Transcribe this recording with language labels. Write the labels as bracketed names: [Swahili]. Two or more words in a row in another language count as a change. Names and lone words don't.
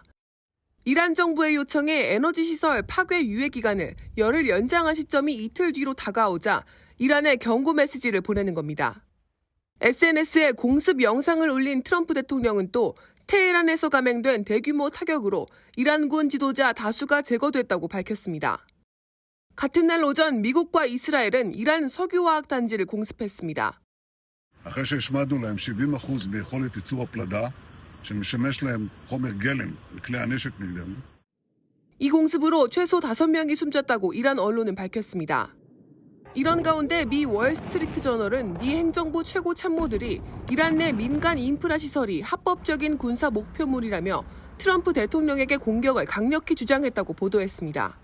[Korean] 이란 정부의 요청에 에너지 시설 파괴 유예 기간을 열흘 연장한 시점이 이틀 뒤로 다가오자 이란에 경고 메시지를 보내는 겁니다. SNS에 공습 영상을 올린 트럼프 대통령은 또 테헤란에서 감행된 대규모 타격으로 이란군 지도자 다수가 제거됐다고 밝혔습니다. 같은 날 오전 미국과 이스라엘은 이란 석유화학 단지를 공습했습니다. [Hebrew] אחרי שהשמדנו להם 70% ביכולת ייצור הפלדה, שמשמש להם חומר גלם לכלי הנשק נגדנו. [Korean] 이 공습으로 최소 5명이 숨졌다고 이란 언론은 밝혔습니다. 이런 가운데 미 월스트리트 저널은 미 행정부 최고 참모들이 이란 내 민간 인프라 시설이 합법적인 군사 목표물이라며 트럼프 대통령에게 공격을 강력히 주장했다고 보도했습니다.